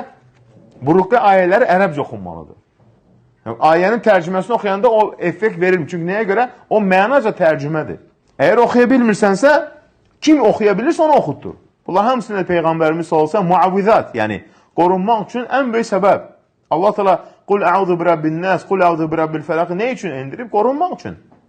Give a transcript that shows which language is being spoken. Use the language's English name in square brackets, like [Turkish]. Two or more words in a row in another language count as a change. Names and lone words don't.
[Azerbaijani] Bu rüqə ayələri ərəbcə oxunmalıdır. Yəni, ayənin tərcüməsini oxuyanda o effekt verir. Çünki nəyə görə? O mənaca tərcümədir. Əgər oxuya bilmirsənsə, kim oxuya bilirsə onu oxutdur. Bunlar hamısında Peyğəmbərimiz olsa muavvizat, yəni qorunmaq üçün ən böyük səbəb. Allah təala [Arabic] قل أعوذ برب الناس قل أعوذ برب الفلق [Azerbaijani] nə üçün endirib? Qorunmaq üçün.